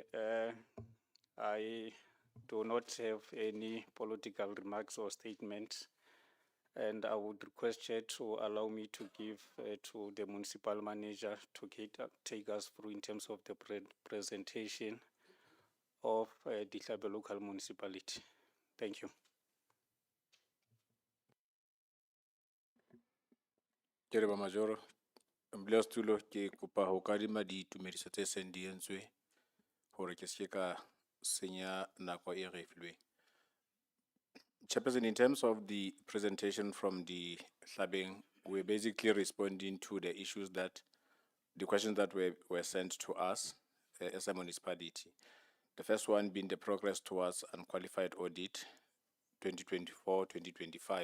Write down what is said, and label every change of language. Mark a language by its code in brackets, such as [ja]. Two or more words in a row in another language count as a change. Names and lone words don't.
[en] I do not have any political remarks or statements, and I would request Chair to allow me to give to the municipal manager to take us through in terms of the presentation of Dihlabeng local municipality. Thank you. [st] Ke re ba Majoro, Mbele Stulo ke kopa ho kadima ditumediso tse seng di entswe hore ke se ka senya nako e re filweng. [en] Chairperson, in terms of the presentation from the Dihlabeng, we're basically responding to the issues the questions that were sent to us as a municipality. The first one being the progress towards unqualified audit 2024-2025.